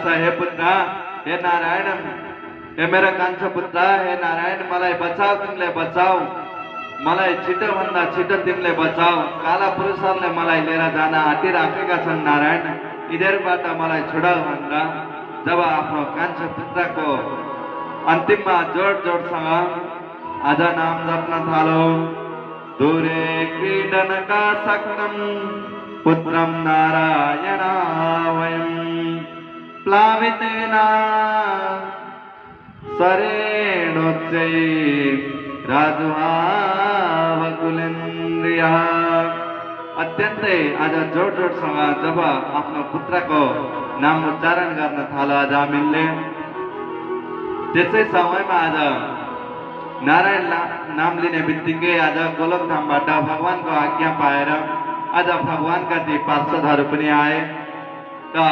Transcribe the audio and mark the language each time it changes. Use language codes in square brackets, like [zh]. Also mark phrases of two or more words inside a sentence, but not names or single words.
[ne] हे पुत्र, हे नारायण, हे मेरो कान्छो पुत्र, हे नारायण मलाई बचाऊ, तिमीले बचाऊ, मलाई छिटो भन्दा छिटो तिमीले बचाऊ। काला पुरुषहरूले मलाई लिएर जान आँटिराखेका छन् नारायण, यिनीहरूबाट मलाई छुडाऊ भनेर जब आफ्नो कान्छो पुत्रको अन्तिममा जोडसँग आज नाम जप्न थालो। [sa] दूरे क्रीडनका सक्नं पुत्रं नारायण वयं प्लावितेन सरेणोच्चै राजुहावकुलेन्द्रियः। [ne] अत्यन्तै आज जोडसँग जब आफ्नो पुत्रको नाम उच्चारण गर्न थाल्यो अजामिलले, त्यसै समयमा आज नारायण नाम लिने बित्तिकै आज गोलोकधामबाट भगवानको आज्ञा पाएर आज भगवानका ती पार्षदहरू पनि आए।